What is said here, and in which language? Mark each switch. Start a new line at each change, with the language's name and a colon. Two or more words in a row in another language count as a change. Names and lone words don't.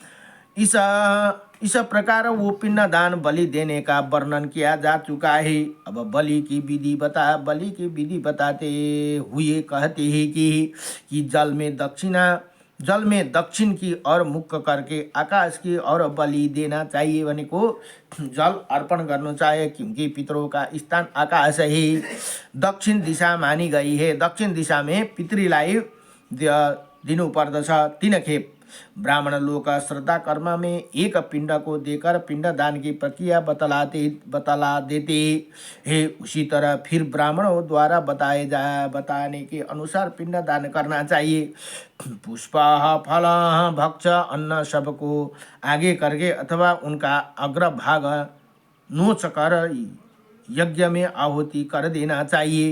Hindi: इस प्रकार वो पिंड दान बलि देने का वर्णन किया जा चुका है। अब बलि की विधि बताते हुए कहते हैं कि जल में दक्षिण की ओर मुख करके आकाश की ओर बलि देना चाहिए।
Nepali: भनेको जल अर्पण गर्नु
Hindi: चाहिए, क्योंकि पितरों का स्थान आकाश है, दक्षिण दिशा मानी गई है।
Nepali: दक्षिण दिशा में पितृलाई दिनु पर्दछ।
Hindi: 3 खेप ब्राह्मण लोग श्रद्धा कर्म में एक पिंड को देकर पिंड दान की प्रक्रिया बतला देते हैं। उसी तरह फिर ब्राह्मणों द्वारा बताने के अनुसार पिंड दान करना चाहिए। पुष्प, फल, भक्ष, अन्न सबको आगे करके अथवा उनका अग्रभाग नोच कर यज्ञ में आहुति कर देना चाहिए।